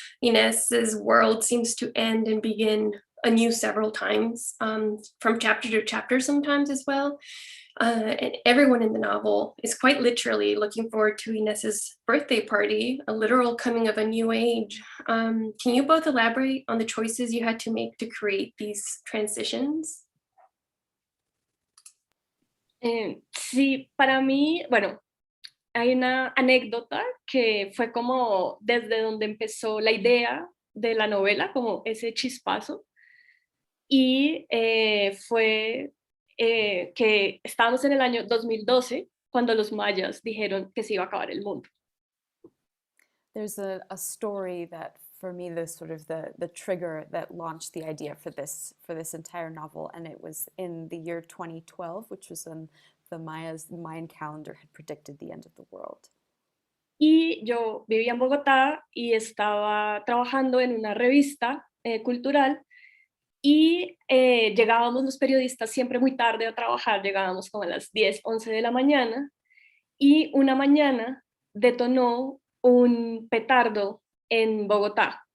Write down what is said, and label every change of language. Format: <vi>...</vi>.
<en>Inés's world seems to end and begin anew several times, from chapter to chapter sometimes as well. And everyone in the novel is quite literally looking forward to Inés's birthday party, a literal coming of a new age. Can you both elaborate on the choices you had to make to create these transitions?</en> <es>Sí, para mí, bueno, hay una anécdota que fue como desde donde empezó la idea de la novela, como ese chispazo, y fue que estábamos en el año 2012 cuando los mayas dijeron que se iba a acabar el mundo.</es> <en>There's a story that, for me, the sort of the trigger that launched the idea for this entire novel, and it was in the year 2012, which was when the Mayan calendar had predicted the end of the world.</en> <es>Y yo vivía en Bogotá y estaba trabajando en una revista cultural, y llegábamos los periodistas siempre muy tarde a trabajar, llegábamos como a las 10, 11 de la mañana, y una mañana detonó un petardo en Bogotá.</es>